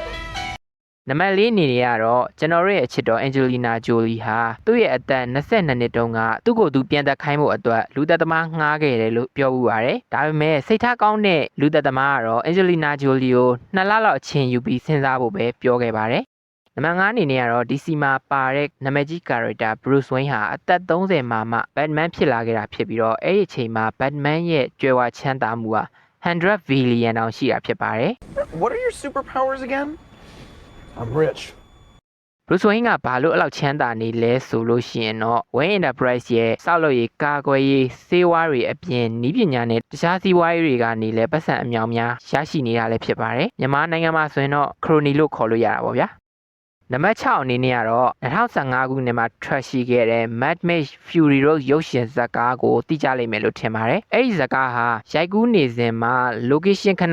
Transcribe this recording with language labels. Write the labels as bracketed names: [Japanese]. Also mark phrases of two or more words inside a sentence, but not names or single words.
[Burmese] နံပါတ်4အနေနဲ့ကတော့ကျွန်တော်ရဲ့အချစ်တော် Angelina Jolie ဟာသူ့ရဲ့အသက်22နှစ်တုန်းကသူ့ကိုယ်သူပြန်သက်ခိုင်းဖို့အတွက်လူသက်သမားငှားခဲ့တယ်လို့ပြောဥပါတယ်။ဒါပေမဲ့စိတ်ထားကောင်းတဲ့လူသက်သမားကတော့ Angelina Jolie ကို2လလောက်အချိန်ယူပြီးစဉ်းစားဖို့ပဲပြောခဲ့ပါတယ်။နံပါတ်5အနေနဲ့ကတော့ DC မှာပါတဲ့နာမည်ကြီး character Bruce Wayne ဟာအသက်30မှာမှ Batman ဖြစ်လာခဲ့တာဖြစ်ပြီးတော့အဲ့ဒီအချိန်မှာ Batman ရဲ့ကြွယ်ဝချမ်းသာမှုဟာ100 billion တောင်ရှိတာဖြစ်ပါတယ်။ [English] What are your superpowers again? I'm rich. [Burmese] Bruce Wayne ကဘာလို့အဲ့လောက်ချမ်းသာနေလဲဆိုလို့ရှိရင်တော့ Wayne Enterprise ရဲ့စောက်လုပ်ရေးကာကွယ်ရေးစေဝါတွေအပြင်နည်းပညာနဲ့တခြားစီးပွားရေးတွေကနေလည်းပတ်စံအမြောက်များရရှိနေတာလည်းဖြစ်ပါတယ်။မြန်မာနိုင်ငံမှာဆိုရင်တော့ Crony လို့ခေါ်လို့ရတာပေါ့ဗျာ။နံပါတ်6အနေနဲ့ကတော့2015ခုနှစ်မှာထွက်ရှိခဲ့တဲ့ Mad Max Fury Road ရုပ်ရှင်ဇာတ်ကားကိုသိကြလိမ့်မယ်လို့ထင်ပါတယ်။အဲဒီဇာတ်ကားဟာရိုက်ကူးနေစဉ်မှာ location ခဏ